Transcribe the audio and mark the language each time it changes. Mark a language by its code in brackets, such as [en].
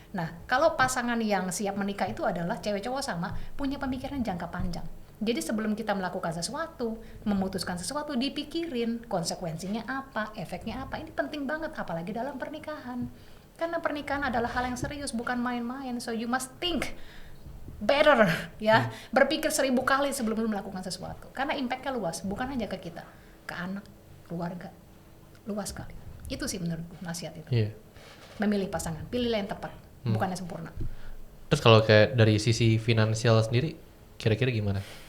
[id] Nah, kalau pasangan yang siap menikah itu adalah cewek cowok sama, punya pemikiran jangka panjang. Jadi sebelum kita melakukan sesuatu, memutuskan sesuatu, dipikirin konsekuensinya apa, efeknya apa. Ini penting banget, apalagi dalam pernikahan. Karena pernikahan adalah hal yang serius, bukan main-main. [en] So you must think better, ya. [id] Berpikir 1000 kali sebelum melakukan sesuatu. Karena impact-nya luas, bukan hanya ke kita, ke anak, keluarga. Luas sekali. Itu sih menurutku nasihat itu. [en] Yeah. [id] Memilih pasangan, pilihlah yang tepat, bukan yang sempurna. Terus kalau kayak dari sisi finansial sendiri, kira-kira gimana?